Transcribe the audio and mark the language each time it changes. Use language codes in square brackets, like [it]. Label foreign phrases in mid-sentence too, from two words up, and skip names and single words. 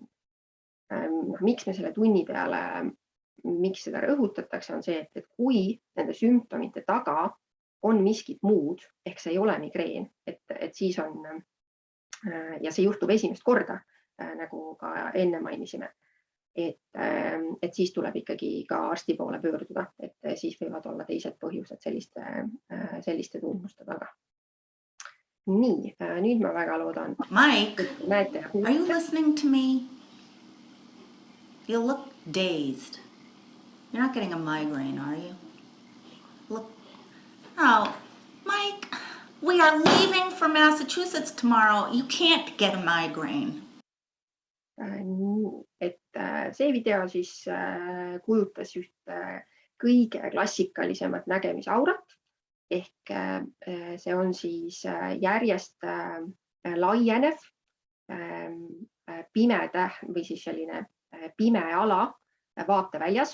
[et] Miks me selle tunni peale, miks seda rõhutatakse, on see, et kui nende sümptomite taga on miskit muud, ehk see ei ole migreen, et siis on, ja see juhtub esimest korda, nagu ka enne mainisime, et siis tuleb ikkagi ka arsti poole pöörduda, et siis võivad olla teised põhjused selliste tundmuste taga. Nii, nüüd ma väga loodan. [en] Mike, are you listening to me? You look dazed. You're not getting a migraine, are you? Look. Oh, Mike, we are leaving for Massachusetts tomorrow. You can't get a migraine. [et] Et see video siis kujutas just kõige klassikalisemat nägemisaurat, ehk see on siis järjest laienev pimeda või siis selline pime ala vaateväljas.